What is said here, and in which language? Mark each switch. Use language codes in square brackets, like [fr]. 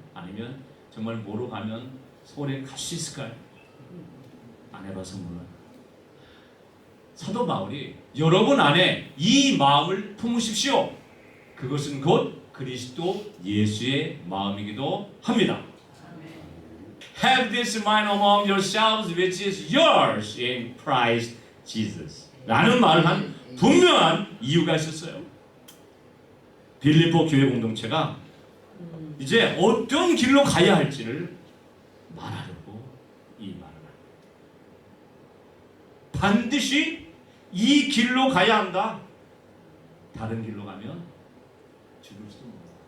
[ko] 아니면 정말 뭐로 가면 서울에 갈 수 있을까요? 안 해봐서 몰라요. 사도 바울이 여러분 안에 이 마음을 품으십시오. 그것은 곧 그리스도 예수의 마음이기도 합니다. [en] Have this mind among yourselves which is yours in Christ Jesus. [ko] 라는 말을 한 분명한 이유가 있었어요. 빌립보 교회 공동체가 이제 어떤 길로 가야 할지를 말하려고 이 말을 합니다. 반드시 이 길로 가야 한다. 다른 길로 가면 죽을지도 몰라.